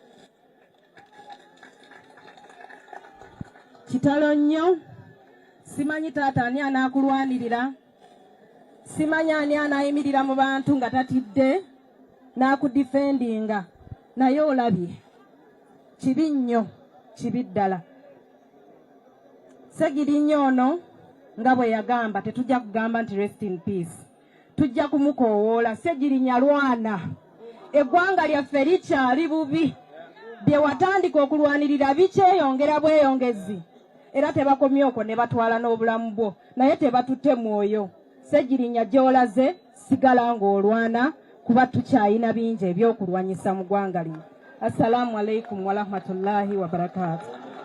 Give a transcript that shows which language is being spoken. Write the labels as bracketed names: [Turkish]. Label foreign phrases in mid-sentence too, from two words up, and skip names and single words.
[Ganda] Kitalo nnyo, simanyi taata ani anaakulwanirira, simanyi ani anaayimirira mu bantu nga tatidde n'akudifendinga, naye olabye kibi nnyo, kibi ddala. Ssegirinya ono nga bwe yagamba tetujja kugamba nti [English] rest in peace, [Ganda] tujja kumukoowoola. Ssegirinya lwana, eggwanga lyaffe likyali bubi, bye watandika okulwanirira bikyeyongera bweyongezi, era tebakomye okwo ne batwala n'obulamu bwo, naye tebatutte mwoyo. Ssegirinya gy'olaze sigala ng'olwana, kuba tukyayina bingi ebyokulwanyisa mu ggwanga lino. [Arabic] السلام عليكم ورحمة الله وبركاته.